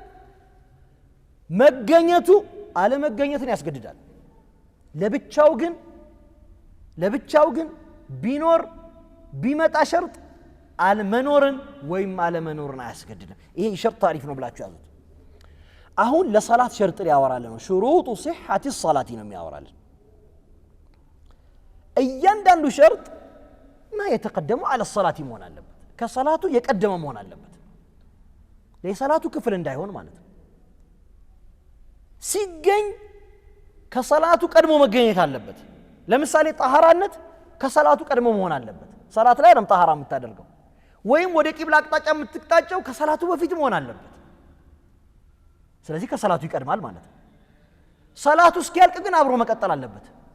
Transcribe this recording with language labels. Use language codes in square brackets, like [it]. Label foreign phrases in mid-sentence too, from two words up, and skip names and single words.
[am] መገኘቱ አለመገኘትን ያስገድዳል ለብቻው ግን ቢኖር ቢመጣ شرط አለመኖርን ወይም አለመኖርን አያስገድድም ይሄ شرط ታሪፍ ነው ብላችሁ ያዙት አሁን ለሰላት شرط ያወራል ነው [ar] شروط صحة الصلاة [am] ነው የሚያወራልን እያንዳንዱ [ar] شرط ما يتقدم على الصلاة [am] መሆን አለበት ከሰላቱ የቀደመ መሆን አለበት ለሰላቱ ክፍል እንዳይሆን ማለት ነው ሲገኝ ከሰላቱ ቀድሞ መገኘት አለበት ለምሳሌ ጣሃራነት ከሰላቱ ቀድሞ መሆን አለበት ሰላት ላይ ነው ጣሃራ የምታደርገው ወይም ወደ ቂብላ አቅጣጫ የምትቅጣጨው ከሰላቱ በፊት መሆን አለበት ስለዚህ ከሰላቱ ይቀድማል ማለት ነው ሰላቱ እስኪያልቅ ግን አብሮ መቀጠል አለበት